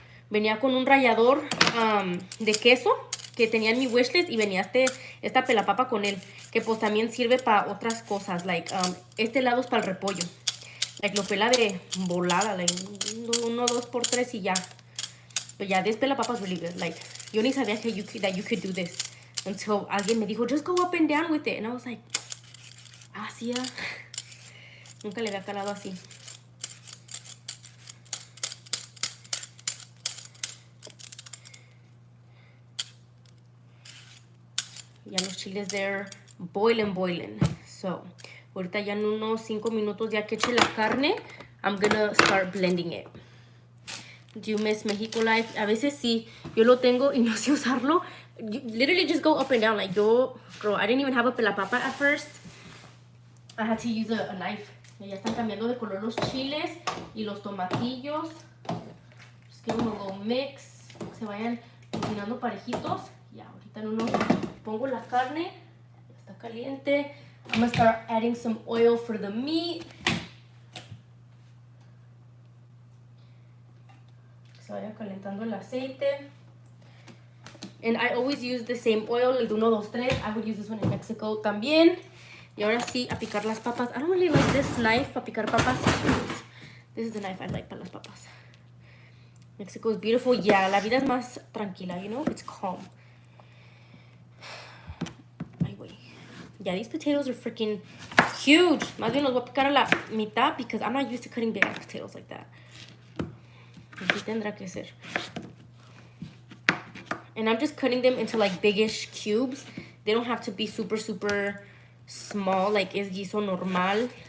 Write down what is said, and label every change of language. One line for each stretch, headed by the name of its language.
Spanish: Venía con un rallador de queso que tenía en mi wishlist y venía esta pelapapa con él, que pues también sirve para otras cosas, like este lado es para el repollo, like lo pela de volada, like 1, 2 por 3 y ya.
English: But yeah, this pelapapa is really good. Like,
Spanish: yo ni sabía
English: that you could do this until
Spanish: alguien me dijo,
English: just go up and down with it, and I was like,
Spanish: sí, nunca le había calado así. Ya los chiles,
English: they're boiling.
Spanish: So, ahorita ya en unos 5 minutos ya que eche la carne,
English: I'm gonna start blending it. Do you miss Mexico Life?
Spanish: A veces sí, yo lo tengo y no sé usarlo.
English: You literally just go up and down. Like girl, I didn't even have a pelapapa at first. I had to use a knife.
Spanish: Ya están cambiando de color los chiles y los tomatillos.
English: Just give them a little mix.
Spanish: Que se vayan cocinando parejitos. Ya, ahorita en unos pongo la carne. Está caliente.
English: I'm gonna start adding some oil for the meat.
Spanish: Que se vaya calentando el aceite.
English: And I always use the same oil,
Spanish: el de 1, 2, 3.
English: I would use this one in Mexico también.
Spanish: Y ahora sí, a picar las papas.
English: I don't really like this knife
Spanish: para picar papas.
English: This is the knife I like
Spanish: para las papas.
English: Mexico is beautiful.
Spanish: Yeah, la vida es más tranquila,
English: you know? It's calm.
Spanish: Ay, güey.
English: Yeah, these potatoes are freaking huge.
Spanish: Más bien los voy a picar a la mitad
English: because I'm not used to cutting big ass potatoes like that.
Spanish: Así tendrá que ser.
English: And I'm just cutting them into like biggish cubes. They don't have to be super, super small, like
Spanish: es guiso normal.